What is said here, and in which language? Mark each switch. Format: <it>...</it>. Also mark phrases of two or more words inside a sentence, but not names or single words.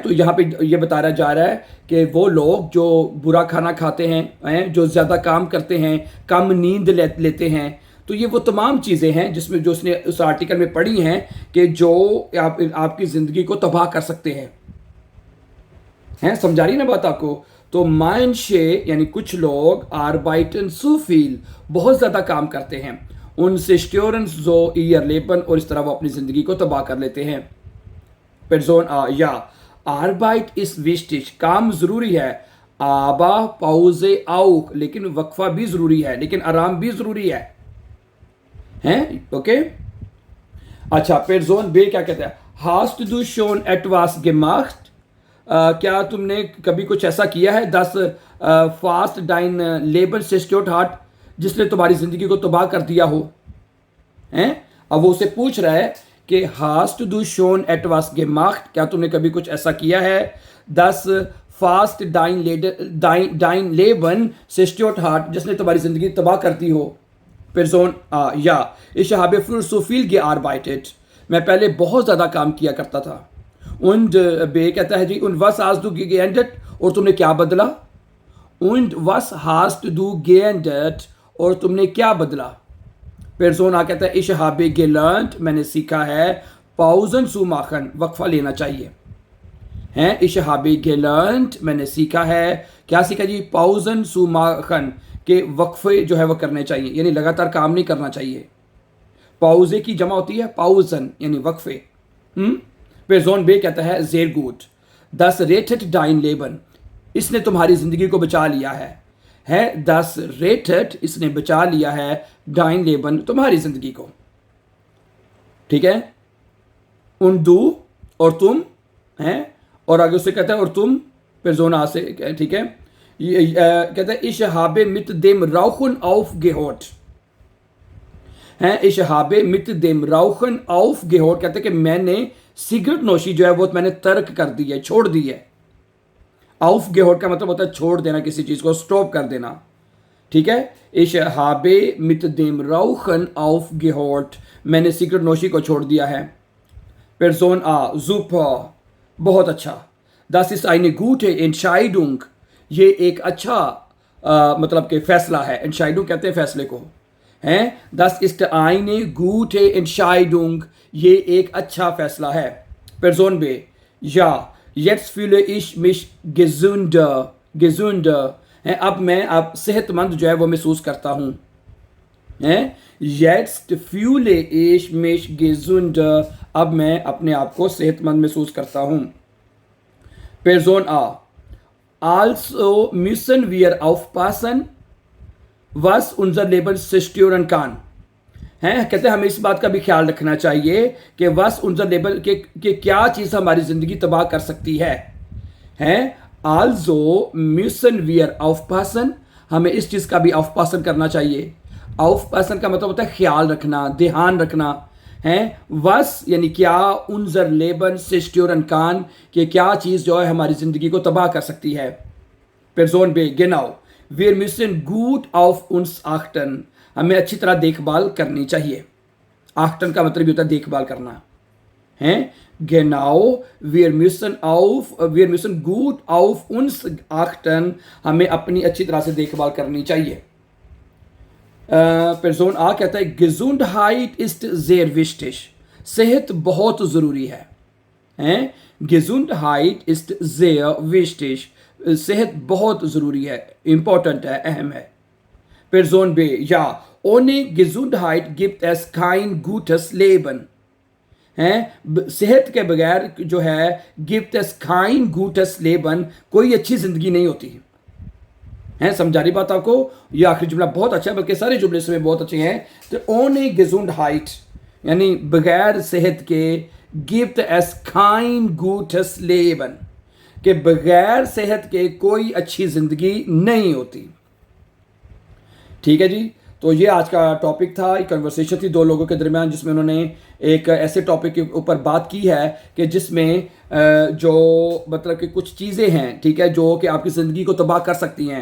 <hi>तो यहाँ पे ये बताया जा रहा है कि वो लोग जो बुरा खाना खाते हैं जो ज़्यादा काम करते हैं, कम नींद लेते हैं, तो ये वो तमाम चीज़ें हैं जिसमें जो उसने उस आर्टिकल में पढ़ी हैं कि जो आपकी ज़िंदगी को तबाह कर सकते हैं समझा रही ना बात आपको। तो manche यानी कुछ लोग</hi> <de>arbeiten zu viel</de> <hi>बहुत ज़्यादा काम करते हैं, उनसे</hi> <de>zerstören so ihr Leben</de> <hi>और इस तरह वो अपनी ज़िंदगी को तबाह कर लेते हैं।</hi> <de>Person A ja, Arbeit ist wichtig,</de> <hi>काम ज़रूरी है,</hi> <de>aber Pause auch,</de> <hi>लेकिन वक्फा भी ज़रूरी है, लेकिन आराम भी ज़रूरी है, हैं ओके। अच्छा, Person B क्या कहते हैं,</hi> <de>hast du schon etwas gemacht?</de> <hi>क्या तुमने कभी कुछ ऐसा किया है, 10 फास्ट डाइन लेबर सेस्ट्योट हार्ट, जिसने तुम्हारी ज़िंदगी को तबाह कर दिया हो, हैं। अब वो उसे पूछ रहा है कि</hi> <de>hast du schon etwas gemacht,</de> <hi>क्या तुमने कभी कुछ ऐसा किया है, 10 फास्ट डाइन लेबन सेस्ट्योट हार्ट, जिसने तुम्हारी ज़िंदगी तबाह कर दी हो।</hi> <de>Person ja, ich habe früher so viel gearbeitet,</de> <hi>मैं पहले बहुत ज़्यादा काम किया करता था। Und B कहता है जी,</hi> <de>und was hast du geändert,</de> <hi>और तुमने क्या बदला,</hi> <de>und was hast du geändert,</de> <hi>और तुमने क्या बदला।</hi> <de>Person A</de> <hi>कहता है</hi> <de>ich habe gelernt,</de> <hi>मैंने सीखा है,</hi> <de>Pausen zu machen,</de> <hi>वक्फा लेना चाहिए, हैं।</hi> <de>ich habe gelernt,</de> <hi>मैंने सीखा है, क्या सीखा जी,</hi> <de>Pausen zu machen,</de> <hi>के वक्फे जो है वो करने चाहिए, यानी लगातार काम नहीं करना चाहिए। पाउजे की जमा होती है पाउजन, यानी वक्फे।</hi> <de>Person B</de> <hi>कहता है</hi> <de>sehr gut, das rettet dein Leben,</de> <hi>इसने तुम्हारी ज़िंदगी को बचा लिया है</hi> <de>das rettet,</de> <hi>इसने बचा लिया है,</hi> <de>dein Leben,</de> <hi>तुम्हारी ज़िंदगी को, ठीक है।</hi> <de>und du,</de> <hi>और तुम, हैं, और आगे उससे कहता है और तुम, Person A से, ठीक है। कहता है</hi> <de>ich habe mit dem Rauchen aufgehört, हैं, ich habe mit dem Rauchen aufgehört,</de> <hi>कहते हैं कि मैंने सिगरेट नोशी जो है वो मैंने तर्क कर दी है, छोड़ दी है। aufgehört का मतलब होता है छोड़ देना, किसी चीज़ को स्टॉप कर देना, ठीक है।</hi> <de>ich habe mit dem Rauchen aufgehört,</de> <hi>मैंने सिगरेट नोशी को छोड़ दिया है।</hi> <de>Person A super,</de> <hi>बहुत अच्छा,</hi> <de>das ist eine gute Entscheidung,</de> <hi>ये एक अच्छा मतलब कि फैसला है, Entscheidung कहते हैं फैसले को, हैं।</hi> <de>das ist eine gute Entscheidung,</de> <hi>ये एक अच्छा फैसला है।</hi> <de>Person B ja, jetzt fühle ich mich gesünder,</de> <hi>हैं, अब सेहतमंद जो है वो महसूस करता हूँ, हैं।</hi> <de>jetzt fühle ich mich gesünder,</de> <hi>अब मैं अपने आप को सेहतमंद महसूस करता हूँ।</hi> <de>Person A also müssen wir aufpassen, was unser Leben zerstören kann,</de> <hi>हैं, कहते हैं हमें इस बात का भी ख्याल रखना चाहिए कि</hi> <de>was unser Leben</de> <hi>के क्या चीज़ हमारी ज़िंदगी तबाह कर सकती है, हैं।</hi> <de>also müssen wir aufpassen,</de> <hi>हमें इस चीज़ का भी aufpassen करना चाहिए। aufpassen का मतलब होता है ख्याल रखना, ध्यान रखना, हैं। was यानी क्या,</hi> <de>unser Leben zerstören kann,</de> <hi>कि क्या चीज़ जो है हमारी ज़िंदगी को तबाह कर सकती है।</hi> <de>Person B genau, wir müssen gut auf uns achten,</de> <hi>हमें अच्छी तरह देखभाल करनी चाहिए। achten का मतलब भी होता है देखभाल करना, हैं।</hi> <de>genau, wir müssen gut auf uns achten,</de> <hi>हमें अपनी अच्छी तरह से देखभाल करनी चाहिए।</hi> <de>Person A</de> <hi>कहता है</hi> <de>Gesundheit ist sehr wichtig,</de> <hi>सेहत बहुत ज़रूरी है, हैं।</hi> <de>Gesundheit ist sehr wichtig,</de> <hi>सेहत बहुत ज़रूरी है, इम्पोर्टेंट है, अहम है।</hi> <de>Person B ja, ohne Gesundheit gibt es kein gutes Leben,</de> <hi>हैं। सेहत के बगैर जो है</hi> <de>gibt es kein gutes Leben,</de> <hi>कोई अच्छी ज़िंदगी नहीं होती है। समझा रही बात आपको। ये आखिरी जुमला बहुत अच्छा है, बल्कि सारे जुमले इसमें बहुत अच्छे हैं। तो</hi> <de>ohne Gesundheit</de> <hi>यानी बगैर सेहत के,</hi> <de>gibt es kein gutes Leben,</de> <hi>कि बगैर सेहत के कोई अच्छी ज़िंदगी नहीं होती, ठीक है जी। तो ये आज का टॉपिक था, एक कन्वर्सेशन थी दो लोगों के दरमियान, जिसमें उन्होंने एक ऐसे टॉपिक के ऊपर बात की है कि जिसमें जो मतलब कि कुछ चीज़ें हैं, ठीक है, जो कि आपकी ज़िंदगी को तबाह कर सकती हैं।</hi>